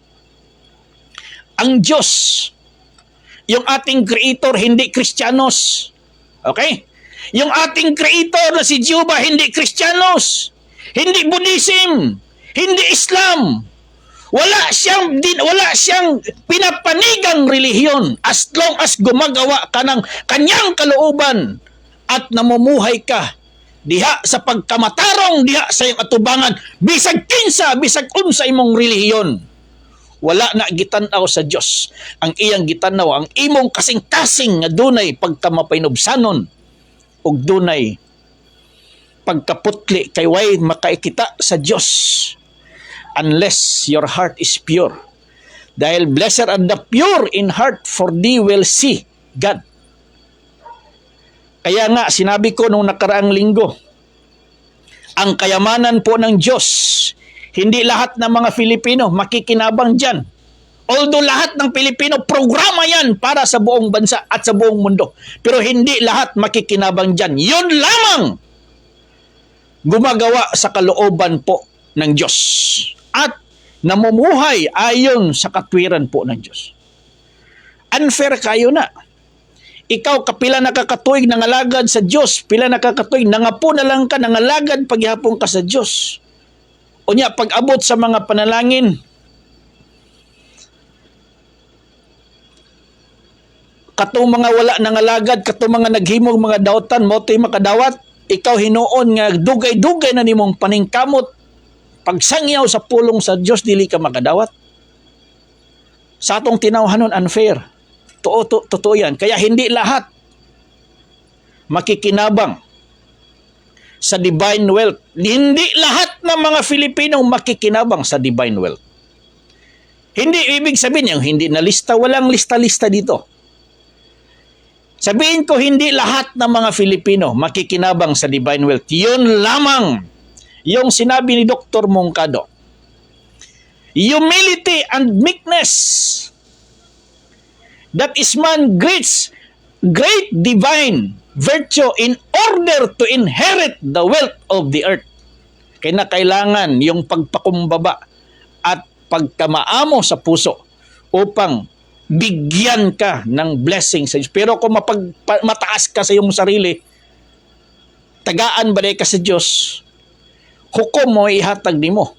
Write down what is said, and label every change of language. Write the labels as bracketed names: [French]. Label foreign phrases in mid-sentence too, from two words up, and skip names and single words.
[Filipino] Ang Diyos, yung ating Creator, hindi Kristiyanos. Okay? Yung ating creator na si Jehovah, hindi Kristiyanos, hindi Buddhism, hindi Islam. Wala siyang pinapanigang relihiyon [English] as long as [Filipino] gumagawa ka ng kanyang kalooban at namumuhay ka [Cebuano] diha sa pagkamatarong, diha sa iyong atubangan, bisag kinsa, bisag unsa imong relihiyon. Wala na gitanaw sa Dios ang iyang gitanaw, ang imong kasing-kasing nga dunay pagkamapainubsanon ug dunay pagkaputli kay way makaikita sa Dios [English] unless your heart is pure. Dahil blessed are the pure in heart, for they will see God. [Filipino] Kaya nga sinabi ko nung nakaraang linggo, ang kayamanan po ng Diyos, hindi lahat ng mga Filipino makikinabang dyan. Although lahat ng Pilipino, programa yan para sa buong bansa at sa buong mundo. Pero hindi lahat makikinabang dyan. Yun lamang gumagawa sa kalooban po ng Diyos. At namumuhay ayon sa katwiran po ng Diyos. [Cebuano] Unfair kayo na. Ikaw kapila nakakatuig nangalagad sa Diyos, pila nakakatuig, nangapo na lang ka, nangalagad paghihapon ka sa Diyos. O niya, pag-abot sa mga panalangin, katong mga wala nangalagad, katong mga naghimog mga dautan, moto'y makadawat, ikaw hinuon nga dugay-dugay na nimong paningkamot, pagsangyaw sa pulong sa Diyos, dili ka makadawat. Sa atong tinawhanon, unfair. [Filipino] Totoo yan. Kaya hindi lahat makikinabang sa [English] divine wealth. [Filipino] Hindi lahat ng mga Filipino makikinabang sa [English] divine wealth. [Filipino] Hindi ibig sabihin yung hindi na lista, walang lista-lista dito. Sabihin ko, hindi lahat ng mga Filipino makikinabang sa [English] divine wealth. [Filipino] Yun lamang yung sinabi ni Dr. Mongkado. [English] Humility and meekness. That is man great divine virtue in order to inherit the wealth of the earth. [Filipino] Kaya kailangan yung pagpakumbaba at pagkamaamo sa puso upang bigyan ka ng blessing sa Diyos. [Cebuano] Pero kung mataas ka sa iyong sarili, tagaan ba ka sa Diyos, hukom mo ihatag ni mo.